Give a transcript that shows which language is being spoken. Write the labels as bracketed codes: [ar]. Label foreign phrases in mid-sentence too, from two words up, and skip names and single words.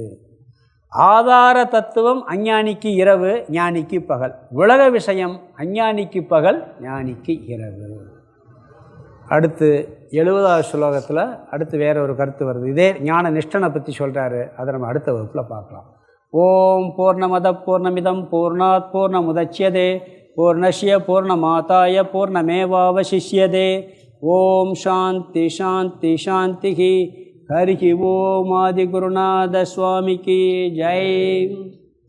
[ta] ஆதார தத்துவம் அஞ்ஞானிக்கு இரவு, ஞானிக்கு பகல். உலக விஷயம் அஞ்ஞானிக்கு பகல், ஞானிக்கு இரவு. அடுத்து 70வது ஸ்லோகத்தில் அடுத்து வேறு ஒரு கருத்து வருது. இதே ஞான நிஷ்டனை பற்றி சொல்கிறாரு. அதை நம்ம அடுத்த வகுப்பில் பார்க்கலாம். [sa] ॐ पूर्णमद पूर्णमिदं पूर्णात् पूर्णमुदच्यते पूर्णस्य पूर्णमादाय पूर्णमेवावशिष्यते. ॐ शान्ति शान्ति शान्ति. हरि ॐ [ta] ஆதிகுருநாத சுவாமிக்கு ஜெய்.